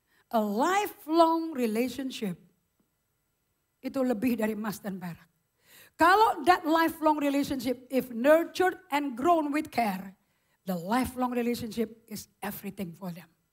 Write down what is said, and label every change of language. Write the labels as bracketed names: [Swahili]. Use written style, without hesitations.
[English] A lifelong relationship. [Indonesian] Itu lebih dari emas dan perak. [English] Kalau that lifelong relationship, if nurtured and grown with care, the lifelong relationship is everything for them.